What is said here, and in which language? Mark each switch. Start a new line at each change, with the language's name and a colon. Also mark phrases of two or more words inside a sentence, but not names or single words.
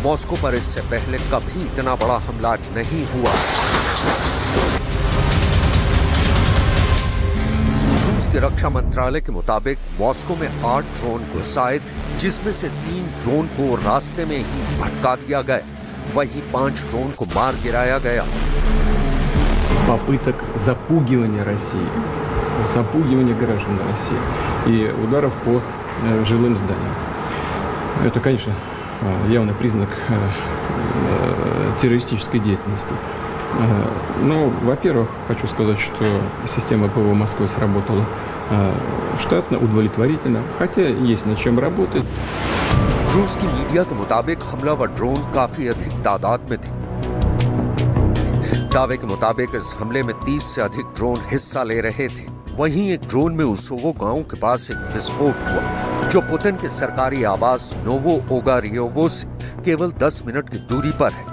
Hindi: मॉस्को पर इससे पहले कभी इतना बड़ा हमला नहीं हुआ। रूस के रक्षा मंत्रालय के मुताबिक मॉस्को में 8 ड्रोन घुसाए थे, जिसमें से 3 ड्रोन को रास्ते में ही भटका दिया गया। वहीं 5 ड्रोन को मार गिराया गया।
Russian: Попыток запугивания России, запугивания граждан России и ударов по жилым зданиям. Это, конечно, явный признак террористической деятельности. Но, во-первых, хочу сказать, что система ПВО Москвы сработала штатно, удовлетворительно, хотя есть над чем работать.
Hindi: रूस की मीडिया के मुताबिक हमलावर ड्रोन काफी अधिक तादाद में थे। दावे के मुताबिक इस हमले में 30 से अधिक ड्रोन हिस्सा ले रहे थे। वहीं एक ड्रोन में उसोवो गांव के पास एक विस्फोट हुआ, जो पुतिन के सरकारी आवास नोवो ओगारियोवो से केवल 10 मिनट की दूरी पर है।